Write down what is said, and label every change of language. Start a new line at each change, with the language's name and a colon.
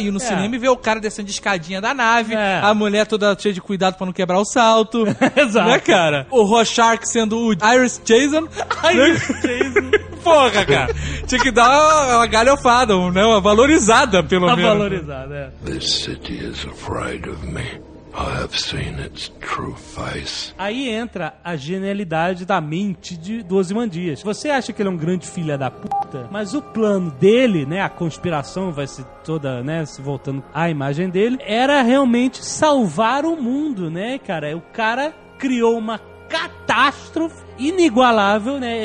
Portuguese: E no cinema e ver o cara descendo de escadinha da nave, a mulher toda cheia de cuidado pra não quebrar o salto. Exato. Né, cara? O Rorschach sendo o Iris Jason. Iris Jason. Porra, cara. Tinha que dar uma galhofada, né? Uma valorizada, pelo menos. Valorizada,
English: This city is afraid of me. I have seen its true face.
Portuguese: Aí entra a genialidade da mente de Ozymandias. Você acha que ele é um grande filho da puta? Mas o plano dele, né? A conspiração vai se toda, né? Se voltando à imagem dele. Era realmente salvar o mundo, né, cara? O cara criou uma catástrofe inigualável, né?